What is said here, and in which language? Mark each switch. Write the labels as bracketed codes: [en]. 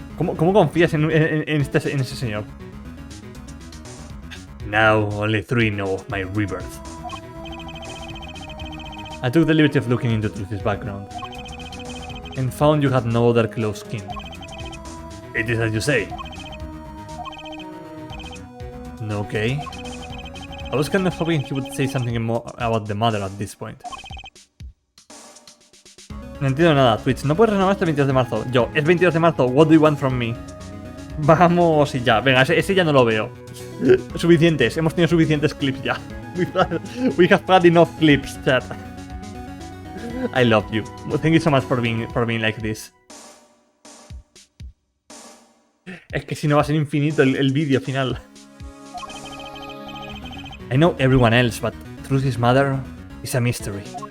[es] ¿Cómo confías en ese señor? [en] Now only 3 know of my rebirth. I took the liberty of looking into Trucy's background, and found you had no other close kin. It is as you say. Okay. I was kind of hoping he would say something more about the mother at this point. [es] No entiendo nada, Twitch. No puedes renovar hasta el 22 de marzo. Yo, es 22 de marzo, [en] what do you want from me? [es] Vamos y ya. Venga, ese ya no lo veo. Suficientes, hemos tenido suficientes clips ya. [en] We have had enough clips, chat. I love you. Thank you so much for being like this. [es] Es que si no va a ser infinito el vídeo final. [en] I know everyone else, but Trucy's mother is a mystery.